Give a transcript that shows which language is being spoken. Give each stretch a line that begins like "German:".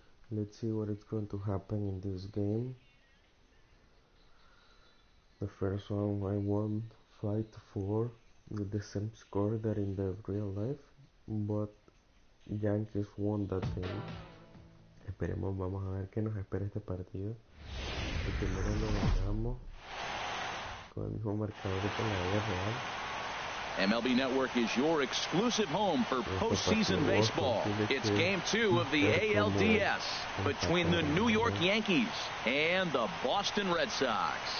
English: Let's see what is going to happen in this game. The first one I won 5-4 with the same score that in the real life, but Yankees won that game.
Spanish: Esperemos, vamos a ver qué nos espera este partido. El primero lo ganamos con el mismo marcador que en la vida real.
English: MLB Network is your exclusive home for postseason baseball. It's Game 2 of the ALDS between the New York Yankees and the Boston Red Sox.